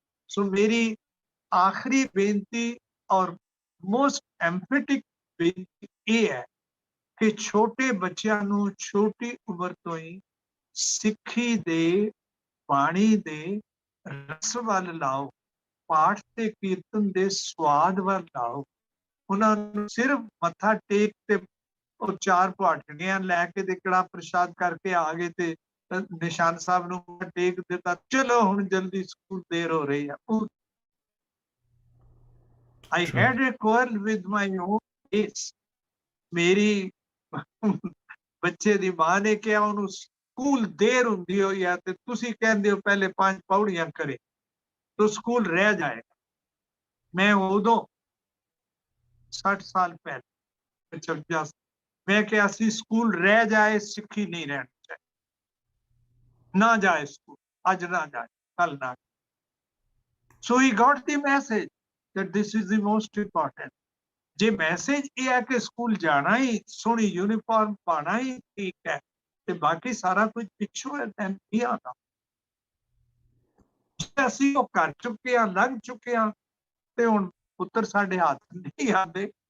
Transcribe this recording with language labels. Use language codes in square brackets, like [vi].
[pa] ਸੋ ਮੇਰੀ ਆਖਰੀ ਬੇਨਤੀ ਔਰ ਮੋਸਟ ਐਮਫੈਟਿਕ ਬੇਨਤੀ ਇਹ ਹੈ ਕਿ ਛੋਟੇ ਬੱਚਿਆਂ ਨੂੰ ਛੋਟੀ ਉਮਰ ਤੋਂ ਹੀ ਸਿੱਖੀ ਦੇ ਬਾਣੀ ਦੇ ਰਸ ਵੱਲ ਲਾਓ, ਪਾਠ ਤੇ ਕੀਰਤਨ ਦੇ ਸਵਾਦ ਵੱਲ ਲਾਓ। ਉਹਨਾਂ ਨੂੰ ਸਿਰਫ ਮੱਥਾ ਟੇਕ ਤੇ ਉਹ 4 ਪਾਠੜੀਆਂ ਲੈ ਕੇ ਤੇ ਕੜਾ ਪ੍ਰਸ਼ਾਦ ਕਰਕੇ ਆ ਗਏ ਤੇ ਨਿਸ਼ਾਨ ਸਾਹਿਬ ਨੂੰ ਟੇਕ ਦਿੱਤਾ, ਚਲੋ ਹੁਣ ਜਲਦੀ ਸਕੂਲ ਦੇਰ ਹੋ ਰਹੀ ਹੈ। [en] I had a quarrel with my own case. [pa] ਮੇਰੀ ਬੱਚੇ ਦੀ ਮਾਂ ਨੇ ਕਿਹਾ ਉਹਨੂੰ ਸਕੂਲ ਦੇਰ ਹੁੰਦੀ ਹੋਈ ਹੈ ਤੇ ਤੁਸੀਂ ਕਹਿੰਦੇ ਹੋ ਪਹਿਲੇ 5 ਪੌੜੀਆਂ ਕਰੇ ਤਾਂ ਸਕੂਲ ਰਹਿ ਜਾਏਗਾ। ਮੈਂ ਉਦੋਂ 60 ਸਾਲ ਪਹਿਲੇ 56 ਮੈਂ ਕਿਹਾ ਸੀ ਸਕੂਲ ਰਹਿ ਜਾਏ, ਸਿੱਖੀ ਨਹੀਂ ਰਹਿਣੀ ਚਾਹੀਦੀ। ਨਾ ਜਾਏ ਸਕੂਲ, ਅੱਜ ਨਾ ਜਾਏ, ਕੱਲ ਨਾ। [en] So he got the message that this is the most important. [pa] ਜੇ ਮੈਸੇਜ ਇਹ ਹੈ ਕਿ ਸਕੂਲ ਜਾਣਾ ਹੀ, ਸੋਹਣੀ ਯੂਨੀਫਾਰਮ ਪਾਣਾ ਹੀ ਠੀਕ ਹੈ ਤੇ ਬਾਕੀ ਸਾਰਾ ਕੁਝ ਪਿੱਛੋਂ ਹੈ, ਤਾਂ ਕੀ ਆਉਂਦਾ। ਅਸੀਂ ਉਹ ਕਰ ਚੁੱਕੇ ਹਾਂ, ਲੰਘ ਚੁੱਕੇ ਹਾਂ ਤੇ ਹੁਣ ਪੁੱਤਰ ਸਾਡੇ ਹੱਥ ਨਹੀਂ ਆਉਂਦੇ।